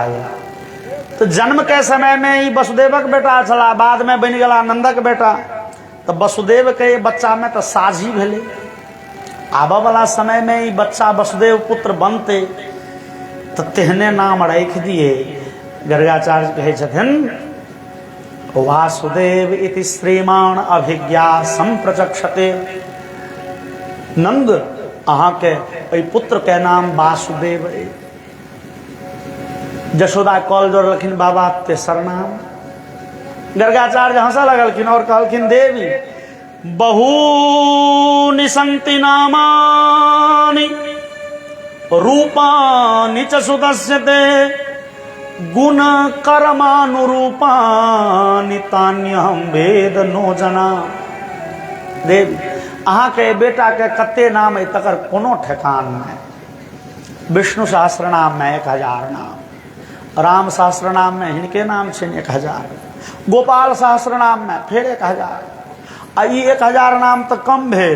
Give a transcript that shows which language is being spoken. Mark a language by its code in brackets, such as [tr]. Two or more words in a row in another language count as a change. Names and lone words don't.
[mai] तो जन्म के समय में ई वसुदेवक बेटा छला, बाद में बनि गेला नंदक बेटा। तो वसुदेव के बच्चा में तो साझी भेलै। आबऽ वाला समय में ई बच्चा वसुदेव पुत्र बनते तो तेहने नाम राखि दिए। गर्गाचार्य कहे छथिन [sa] वासुदेव इति श्रीमान अभिज्ञा संप्रचक्षते। [mai] नंद अहाँ के पुत्र के नाम वासुदेव है। जशोदा कॉल जोड़लखिन बाबा तेसर नाम। गर्गाचार्य हंसा लगलखिन और कहलखिन [sa] देवी बहूनि सन्ति नामानि रूपानि च सुदस्यते गुण कर्मानुरूपानि तान्यहम वेद नो जना। [mai] देवी अहाँ के बेटा के कते नाम है तकर कोनो ठेकान नहीं। विष्णु सहस्त्र नाम में 1000 नाम, राम सहस्त्र नाम में हिनके नाम छनि 1000, गोपाल सहस्त्र नाम में फिर 1000। आ ई 1000 नाम तो कम भेल।